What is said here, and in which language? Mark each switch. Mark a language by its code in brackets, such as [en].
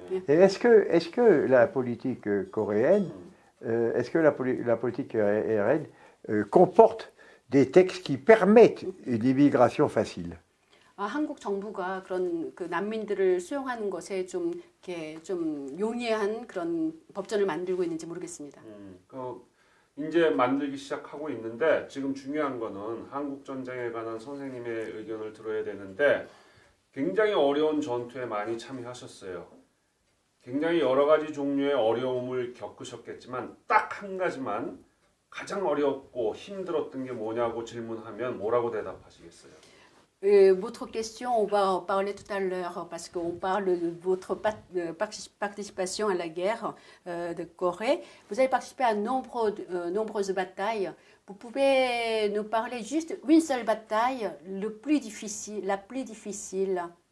[fr] Et est-ce que la politique coréenne, est-ce que la politique coréenne comporte des textes qui permettent une immigration facile. [ko] 한국 정부가 그런 그 난민들을 수용하는 것에 좀 이렇게 좀 용이한 그런 법전을 만들고 있는지 모르겠습니다. 이제 만들기 시작하고 있는데 지금 중요한 거는 한국 전쟁에 관한 선생님의 의견을 들어야 되는데 굉장히 어려운 전투에 많이 참여하셨어요. 굉장히 여러 가지 종류의 어려움을 겪으셨겠지만 딱 한 가지만 가장 어렵고 힘들었던 게 뭐냐고 질문하면 뭐라고 대답하시겠어요? [fr] Votre question, on va en parler tout à l'heure parce qu'on parle de votre participation à la guerre de Corée. Vous avez participé à nombreuses batailles. Vous pouvez nous parler juste une seule bataille, la plus difficile.